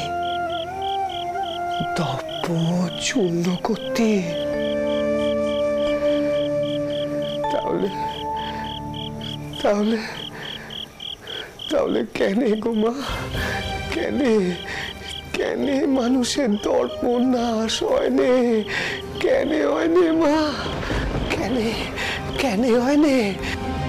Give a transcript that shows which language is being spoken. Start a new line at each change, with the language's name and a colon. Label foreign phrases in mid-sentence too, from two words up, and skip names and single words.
Bangla: দর্প চূর্ণ করতে। তাহলে তাহলে তাহলে কেনে গো মা, কেনে কেনে মানুষের দর্প নাশ হয়নে? কেনে হয়নে মা? কেনে কেনে হয়নে?